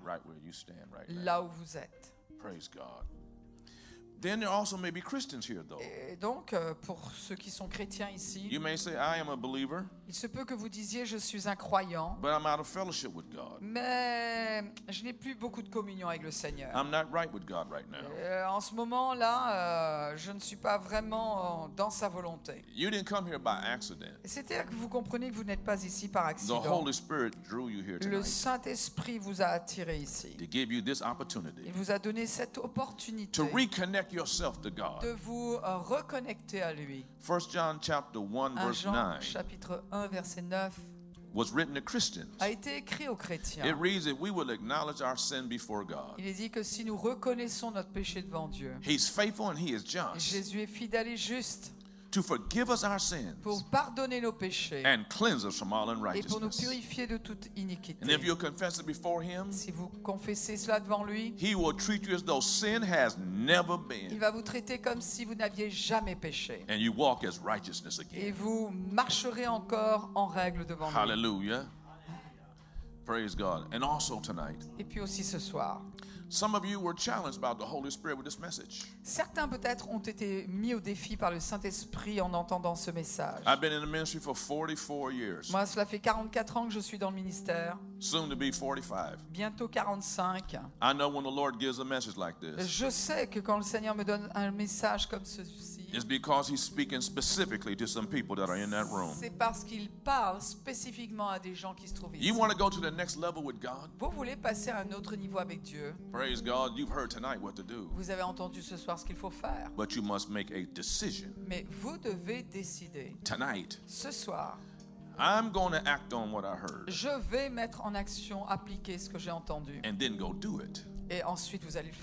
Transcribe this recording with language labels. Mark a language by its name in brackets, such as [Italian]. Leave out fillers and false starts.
[English] right where you stand right now. [French] là où vous êtes. [English] Praise God. Then there also may be Christians here, though. [French] Et donc, pour ceux qui sont chrétiens ici, [English] You may say, I am a believer, [French] il se peut que vous disiez, je suis un croyant, [English] but I'm out of fellowship with God. [French] mais je n'ai plus beaucoup de communion avec le Seigneur. [English] I'm not right with God right now. [French] En ce moment-là, je ne suis pas vraiment dans sa volonté. [English] You didn't come here by accident. [French] C'est-à-dire que vous comprenez que vous n'êtes pas ici par [English] The [French] accident. [English] Holy Spirit drew you here tonight [French] Saint-Esprit vous a attiré ici. [English] to give you this opportunity [French] Il vous a donné cette opportunité [English] to reconnect yourself to God. [French] de vous reconnecter à lui. [English] 1 John chapter 1 [French] 1 Jean [English] 9 [French] chapitre 1 verset 9 [English] was written to Christians. [French] a été écrit aux chrétiens. [English] It reads that we will acknowledge our sin before God. [French] Il est dit que si nous reconnaissons notre péché devant Dieu, [English] He's faithful and he is just [French] Jésus est fidèle et juste [English] to forgive us our sins [French] pour pardonner nos péchés [English] and cleanse us from all [French] et pour nous [English] unrighteousness. [French] purifier de toute iniquité. [English] And if you'll confess it before him, [French] Si vous confessez cela devant lui, [English] he will treat you as though sin has never [French] il [English] been, [French] va vous traiter comme si vous n'aviez jamais péché. [English] and you walk as righteousness [French] Et [English] again. [French] vous marcherez encore en règle devant lui. [English] Hallelujah. Praise God. And also tonight, [French] Et puis aussi ce soir, [English] some of you were challenged by the Holy Spirit with this message. [French] certains peut-être ont été mis au défi par le Saint-Esprit en entendant ce message. [English] I've been in the ministry for 44 years, [French] Moi, cela fait 44 ans que je suis dans le ministère, [English] soon to be 45. [French] bientôt 45. [English] I know when the Lord gives a message like this, [French] Je sais que quand le Seigneur me donne un message comme ceci, [English] it's because he's speaking specifically to some people that are in that room. [French] c'est parce qu'il parle spécifiquement à des gens qui se trouvent ici. [English] You want to go to the next level with God? [French] Vous voulez passer à un autre niveau avec Dieu? [English] Praise God. You've heard tonight what to do, [French] Vous avez entendu ce soir ce qu'il faut faire. [English] but you must make a decision. [French] Mais vous devez décider. [English] Tonight, [French] Ce soir, [English] I'm going to act on what I heard [French] je vais mettre en action, appliquer ce que j'ai entendu. [English] and then go do it. [French] Et ensuite, vous allez le